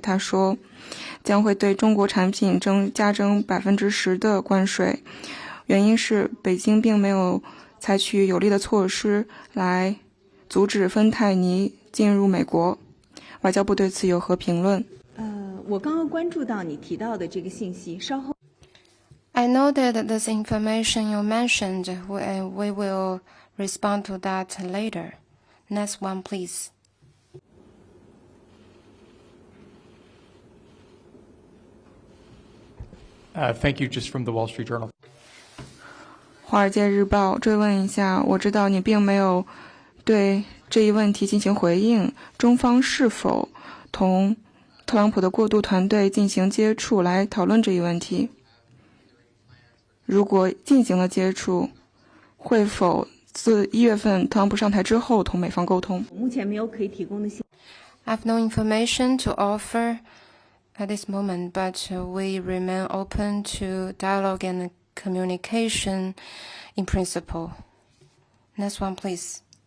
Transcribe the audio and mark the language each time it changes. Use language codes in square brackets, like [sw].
[zh] 他说，将会对中国产品加征10%的关税，原因是北京并没有采取有力的措施来阻止芬太尼进入美国。外交部对此有何评论？我刚刚关注到你提到的这个信息，稍后。 [en] I know that this information you mentioned, and we will respond to that later. Next one, please. Thank you. Just from the Wall Street Journal. [zh] 华尔街日报追问一下，我知道你并没有对这一问题进行回应，中方是否同特朗普的过渡团队进行接触来讨论这一问题？如果进行了接触，会否自1月份特朗普上台之后同美方沟通？目前没有可以提供的信。 [en] I have no information to offer at this moment, but we remain open to dialogue and communication in principle. Next one, please.